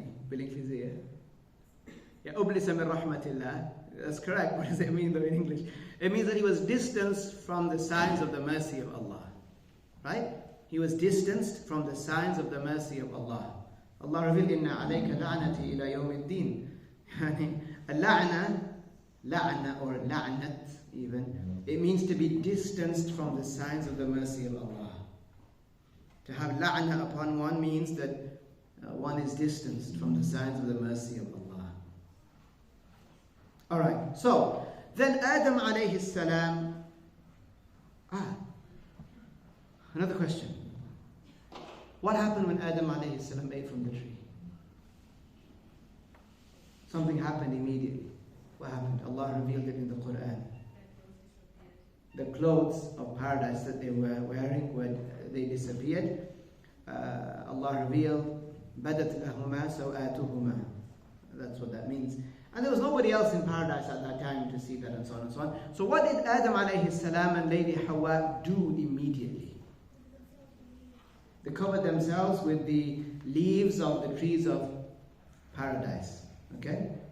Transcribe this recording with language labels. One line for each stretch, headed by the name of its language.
Arabic: بالإنجليزية. أبلس من رحمة الله.
English: That's correct. What does it mean though in English? It means that he was distanced from the signs of the mercy of Allah. Right? He was distanced from the signs of the mercy of Allah. Allah revealed,
Arabic: إِنَّ عَلَيْكَ لَعْنَتِي إِلَى يَوْمِ الدِّينِ.
English: La'na or la'nat even, it means to be distanced from the signs of the mercy of Allah. To have la'na upon one means that one is distanced from the signs of the mercy of Allah. Alright, so then Adam alayhi salam. Another question. What happened when Adam alayhi salam ate from the tree? Something happened immediately. What happened? Allah revealed it in the Quran. The clothes of paradise that they were wearing, they disappeared. Allah revealed,
Arabic: بَدَتْ لَهُمَا سَوْآتُهُمَا.
English: That's what that means. And there was nobody else in paradise at that time to see that, and so on and so on. So what did Adam alayhi salam and Lady Hawa do immediately? They covered themselves with the leaves of the trees of paradise. Okay?